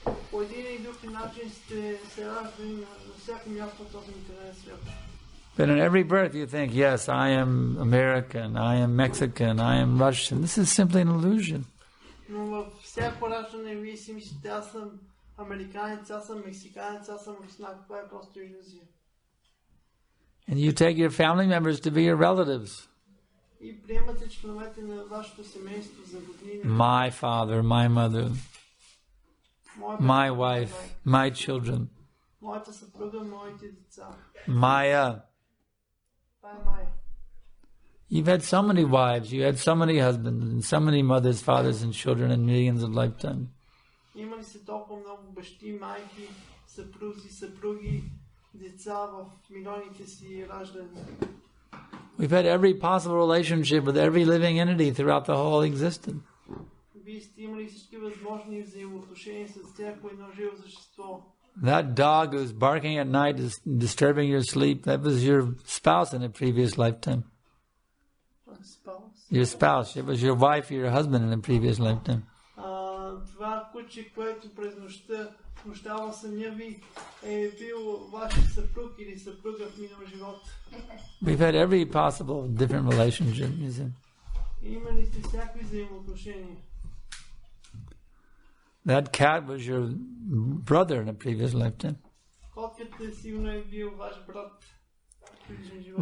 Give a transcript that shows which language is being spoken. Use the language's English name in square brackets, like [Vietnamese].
[Bulgarian] По един и друг начин сте се раждани на всяко място в този материален свят. [English] But in every birth you think, yes, I am American, I am Mexican, I am Russian. This is simply an illusion. [Bulgarian] Но във всяко раждане вие си мислите, аз съм американец, аз съм мексиканец, аз съм руснак. Това е просто илюзия. [English] And you take your family members to be your relatives. [Bulgarian] И приемате членовете на вашето семейство за роднини. [English] My father, my mother, my wife, my children. [Bulgarian] Моята съпруга, моите деца. [English] Maya. [Bulgarian] Това е Майя. [English] You've had so many wives, you had so many husbands, and so many mothers, fathers, and children in millions of lifetimes. [Bulgarian] Има ли се толкова много бащи, майки, съпрузи, съпруги, деца в милионите си раждания? [English] We've had every possible relationship with every living entity throughout the whole existence. [Bulgarian] Вие сте имали всички възможни взаимоотношения с всяко едно живо същество. [English] That dog who's barking at night is disturbing your sleep, that was your spouse in a previous lifetime. Your spouse. It was your wife or your husband in a previous lifetime. [Bulgarian] Това куче, което през нощта смущава съня ви, е бил вашия съпруг или съпруга в минал живот. [English] We've had every possible different relationship, you see. [Bulgarian] Имали сте всякакви взаимоотношения. [English] That cat was your brother in a previous lifetime. [Bulgarian] Котката сигурно е бил ваш брат в предишен живот.